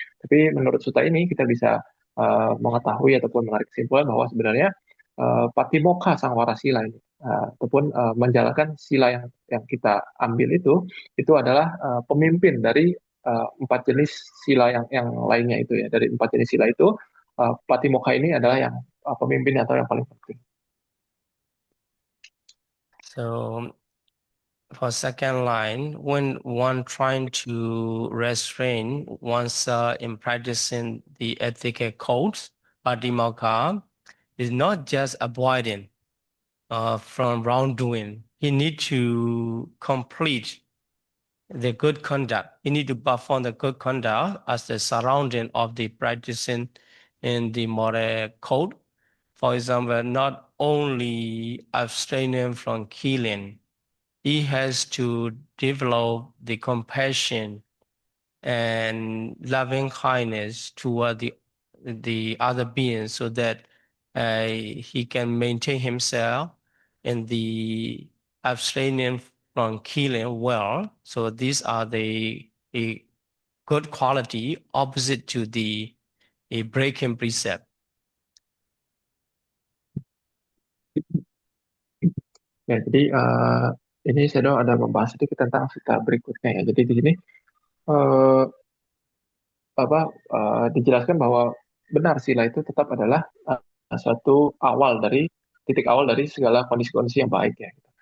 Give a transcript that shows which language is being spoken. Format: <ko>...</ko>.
<id>Tapi menurut Sutta ini kita bisa mengetahui ataupun menarik kesimpulan bahwa sebenarnya Patimokkha Sangwara Sila ini ataupun menjalankan sila yang kita ambil itu adalah pemimpin dari 4 jenis sila yang lainnya itu ya. Dari 4 jenis sila itu Patimokkha ini adalah yang pemimpin atau yang paling penting.</id> <en>So for second line, when one trying to restrain oneself in practicing the ethical codes, Patimokkha is not just avoiding from wrongdoing. He need to complete the good conduct. He need to perform the good conduct as the surrounding of the practicing in the moral code. For example, not only abstaining from killing, he has to develop the compassion and loving kindness toward the other beings so that he can maintain himself in the abstaining from killing well. So these are the a good quality opposite to the a breaking precept.</en> <id>Ya, jadi ini Shadow ada membahas sedikit tentang sila berikutnya ya. Jadi di sini eh, dijelaskan bahwa benar sila itu tetap adalah suatu titik awal dari segala kondisi-kondisi yang baik ya.</id>